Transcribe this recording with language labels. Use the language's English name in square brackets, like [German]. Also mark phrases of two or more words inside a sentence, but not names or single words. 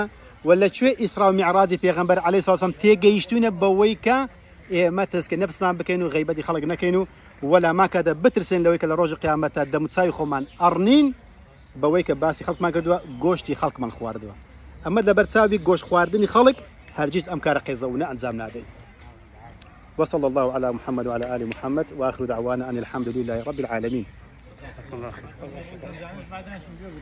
[Central Kurdish] ولا کوێ ئیسرا و میعراجی پێغەمبەر عەلەیهی سڵاو وسەلام تێگەیشتوونە بەوەی کە ئێمە تەزکیەی نەفسمان بکەین و غەیبەتی خەڵک نەکەین و ولا ماکەدە بترسێن لەوەی کە لە ڕۆژی قیامەتە دەموچاوی خۆمان ئەڕنین بەوەی کە باسی خەڵکمان کردووە گۆشتی خەڵکمان خواردووە ئەمە لەبەر چاوی گۆشت خواردنی خەڵک هەرگیز ئەم کارە قێزەونە ئەنجام نادەین [Arabic] وصلى الله على محمد وعلى آل محمد وآخر دعوانا أن الحمد لله رب العالمين